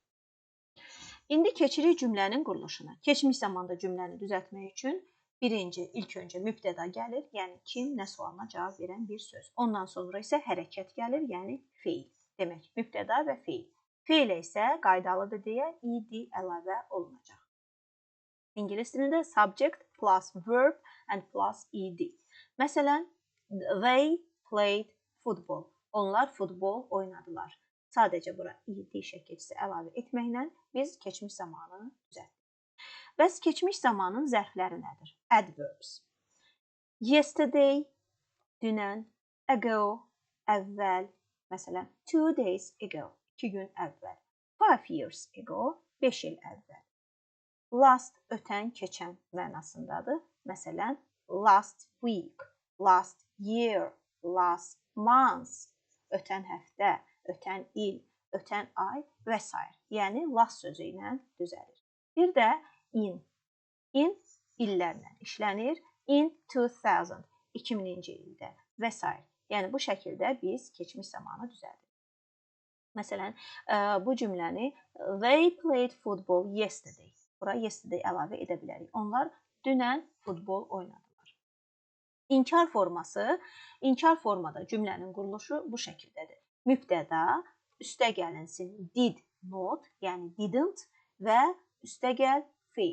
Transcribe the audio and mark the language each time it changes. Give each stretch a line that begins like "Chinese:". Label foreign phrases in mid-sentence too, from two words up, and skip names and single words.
Azerbaijani: İndi keçirik cümlənin quruluşuna. Keçmiş zamanda cümləni düzəltmək üçün ilk öncə mübtəda gəlir, yəni kim, nə sualına cavab verən bir söz. Ondan sonra isə hərəkət gəlir, yəni feil. Demək, mübtəda və feil. Feilə isə qaydalıdır deyə id əlavə olunacaq. İngilis dilində
English: subject plus verb and plus ed. Məsələn, they played football.
Azerbaijani: Onlar futbol oynadılar. Sadəcə bura id şəkilçisi əlavə etməklə biz keçmiş zamanı düzəltdik. Bəs keçmiş zamanın zərfləri nədir? Adverbs. Yesterday, dünən, ago, əvvəl. Məsələn, 2
English: days ago,
Azerbaijani: 2 gün əvvəl. 5
English: years ago,
Azerbaijani: 5 il əvvəl. Last, ötən, keçən mənasındadır. Məsələn,
English: last week, last year, last month,
Azerbaijani: ötən həftə, ötən il, ötən ay və s. Yəni, last sözü ilə düzəlir. Bir də in. In illərlə işlənir. In 2000, 2000-ci ildə və s. Yəni, bu şəkildə biz keçmiş zamanı düzəldirik. Məsələn, bu cümləni
English: they played football yesterday.
Azerbaijani: Bura yesterday əlavə edə bilərik. Onlar dünən futbol oynadılar. İnkar forması, inkar formada cümlənin quruluşu bu şəkildədir. Mübtəda, üstə gəlinsin
English: did not,
Azerbaijani: yəni didn't və üstə gəl feil.